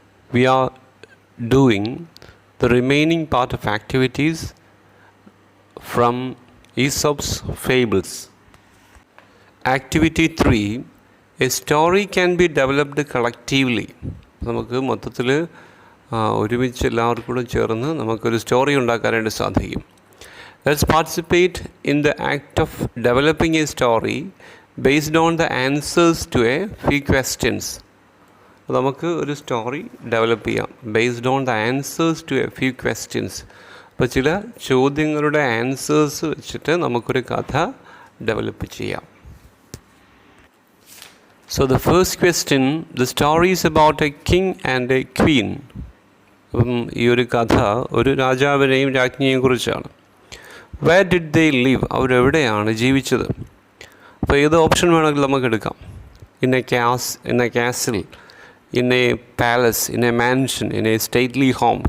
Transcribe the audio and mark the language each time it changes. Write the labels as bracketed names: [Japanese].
[English] We are doing the remaining part of activities from Aesop's Fables. Activity 3, a story can be developed collectively. [Malayalam] നമുക്ക് മൊത്തത്തിൽ ഒരുമിച്ച് എല്ലാവർക്കും കൂടെ ചേർന്ന് നമുക്കൊരു സ്റ്റോറി ഉണ്ടാക്കാനായിട്ട് സാധിക്കും. [English] Let's participate in the act of developing a story based on the answers to a few questions. [Malayalam] നമുക്ക് ഒരു സ്റ്റോറി ഡെവലപ്പ് ചെയ്യാം [English] Based on the answers to a few questions. [Malayalam] അപ്പോൾ ചില ചോദ്യങ്ങളുടെ ആൻസേഴ്സ് വെച്ചിട്ട് നമുക്കൊരു കഥ ഡെവലപ്പ് ചെയ്യാം. [English] So the first question, the story is about a king and a queen. [Malayalam] അപ്പം ഈ ഒരു കഥ ഒരു രാജാവിനെയും രാജ്ഞിയെയും കുറിച്ചാണ്. [English] Where did they live? [Malayalam] അവരെവിടെയാണ് ജീവിച്ചത്? അപ്പോൾ ഏത് ഓപ്ഷൻ വേണമെങ്കിലും നമുക്ക് എടുക്കാം. [English] In a castle, in a palace, in a mansion, in a stately home.